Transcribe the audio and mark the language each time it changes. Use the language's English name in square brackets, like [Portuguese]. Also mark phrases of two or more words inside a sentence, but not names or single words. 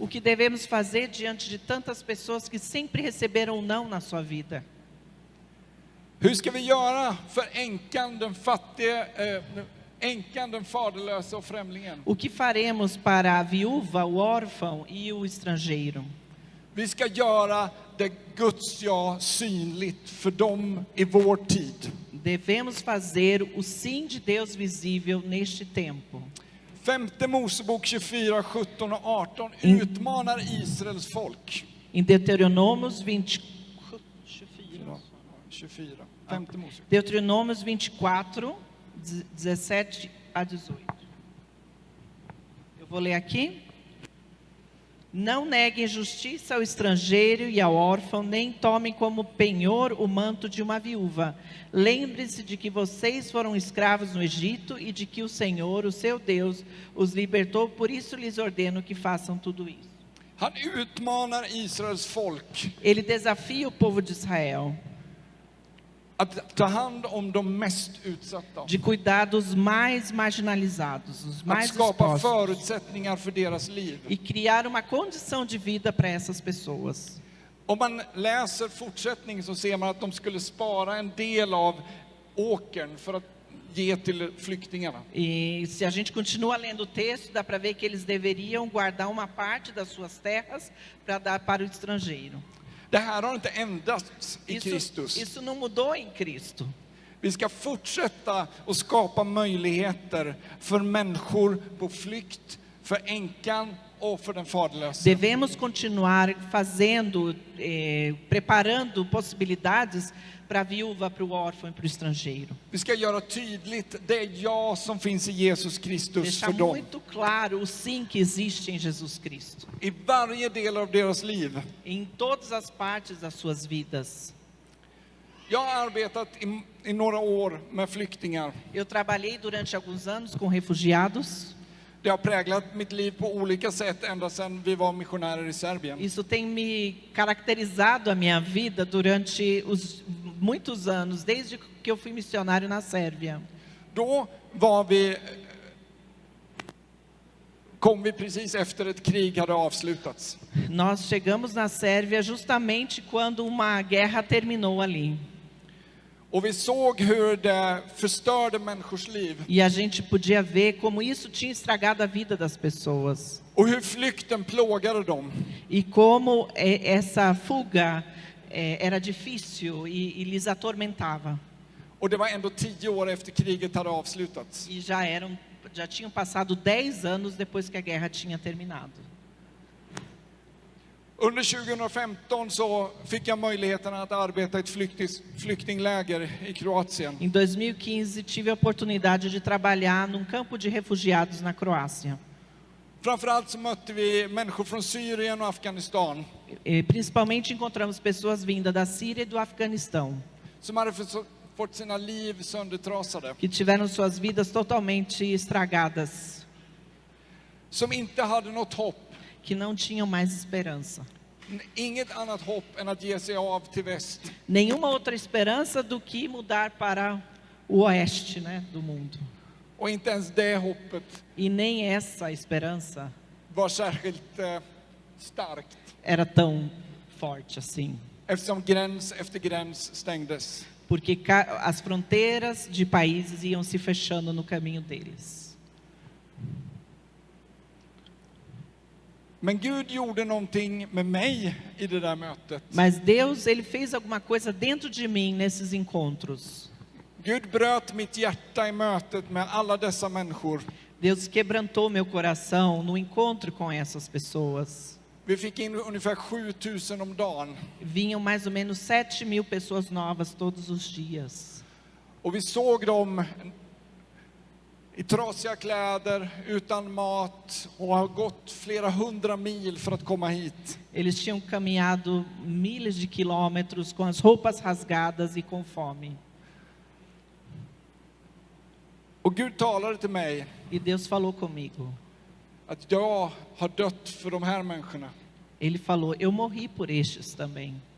[Portuguese] O que devemos fazer diante de tantas pessoas que sempre receberam não na sua vida? [Swedish] Hur ska vi göra för änkan, den fattige, änkan, den faderlösa och främlingen? [Portuguese] O que faremos para a viúva, o órfão e o estrangeiro? [Swedish] Vi ska göra det Guds ja synligt för dem i vår tid. [Portuguese] Devemos fazer o sim de Deus visível neste tempo. [Swedish] 5 Mosebok 24, 17 och 18 utmanar Israels folk. [Portuguese] Em Deuteronômios [Swedish] 24, 5 Mosebok. [Portuguese] Deuteronômios 24, 17 a 18. Eu vou ler aqui. Não neguem justiça ao estrangeiro e ao órfão, nem tomem como penhor o manto de uma viúva. Lembre-se de que vocês foram escravos no Egito e de que o Senhor, o seu Deus, os libertou, por isso lhes ordeno que façam tudo isso. [Swedish] Han utmanar Israels folk [Portuguese] Ele desafia o povo de Israel [Swedish] att ta hand om de mest utsatta. [Portuguese] de cuidar dos mais marginalizados, os [Swedish] Att [Portuguese] mais [Swedish] skapa [Portuguese] expostos, [Swedish] förutsättningar för deras liv. [Portuguese] e criar uma condição de vida para essas pessoas. [Swedish] Om man läser fortsättningen så ser man att de skulle spara en del av åkern för att ge till flyktingarna. [Portuguese] E se a gente continua lendo o texto, dá para ver que eles deveriam guardar uma parte das suas terras para dar para o estrangeiro. [Swedish] Det här har inte ändrats i Kristus. [Portuguese] Isso não mudou em Cristo. [Swedish] Vi ska fortsätta att skapa möjligheter för människor på flykt, för änkan och för den faderlösa. [Portuguese] Devemos continuar fazendo, preparando possibilidades para a viúva, para o órfão e para o estrangeiro. [Swedish] Vi ska göra tydligt det ja som finns i Jesus Kristus [Portuguese] Deixar [Swedish] för dem. [Portuguese] muito claro o sim que existe em Jesus Cristo, [Swedish] I varje del av deras liv. [Portuguese] em todas as partes das suas vidas. [Swedish] Jag har arbetat i några år med flyktingar. [Portuguese] Eu trabalhei durante alguns anos com refugiados. [Swedish] Det har präglat mitt liv på olika sätt ända sedan vi var missionärer i Serbien. [Portuguese] Isso tem me caracterizado a minha vida durante muitos anos, desde que eu fui missionário na Sérvia. [Swedish] Då kom vi precis efter ett krig hade avslutats. [Portuguese] Nós chegamos na Sérvia justamente quando uma guerra terminou ali. [Swedish] Och vi såg hur det förstörde människors liv. [Portuguese] E a gente podia ver como isso tinha estragado a vida das pessoas. [Swedish] Och hur flykten plågade dem. [Portuguese] E como essa fuga era difícil e lhes atormentava. [Swedish] Och det var ändå 10 år efter kriget hade avslutats. [Portuguese] E já tinham passado 10 anos depois que a guerra tinha terminado. [Swedish] Under 2015 så fick jag möjligheten att arbeta i ett flyktingläger i Kroatien. [Portuguese] Em 2015 tive a oportunidade de trabalhar num campo de refugiados na Croácia. [Swedish] Framförallt så mötte vi människor från Syrien och Afghanistan. [Portuguese] Principalmente encontramos pessoas vindas da Síria e do Afeganistão, [Swedish] Som hade fått sina liv söndertrasade. [Portuguese] que tiveram suas vidas totalmente estragadas, [Swedish] Som inte hade något hopp. [Portuguese] que não tinham mais esperança. [Swedish] Inget annat hopp än att ge sig av till väst. [Portuguese] Nenhuma outra esperança do que mudar para o oeste, né, do mundo. [Swedish] Och inte ens det hoppet [Portuguese] E nem essa esperança [Swedish] var särskilt starkt. [Portuguese] era tão forte assim. [Swedish] Eftersom gräns efter gräns stängdes. [Portuguese] Porque as fronteiras de países iam se fechando no caminho deles. [Swedish] Men Gud gjorde någonting med mig i det där mötet. [Portuguese] Mas Deus, ele fez alguma coisa dentro de mim nesses encontros. [Swedish] Gud bröt mitt hjärta i mötet med alla dessa människor. [Portuguese] Deus quebrantou meu coração no encontro com essas pessoas. [Swedish] Vi fick in ungefär 7000 om dagen. [Portuguese] Vinham mais ou menos 7.000 pessoas novas todos os dias. [Swedish] Och vi såg dem i trasiga kläder, utan mat och har gått flera 100 mil för att komma hit. [Portuguese] Eles tinham caminhado milhas de quilômetros com as roupas rasgadas e com fome. [Swedish] Och Gud talade till mig [Portuguese] E Deus falou comigo. [Swedish] att jag har dött för de här människorna. [Portuguese] Ele falou, eu morri por estes também.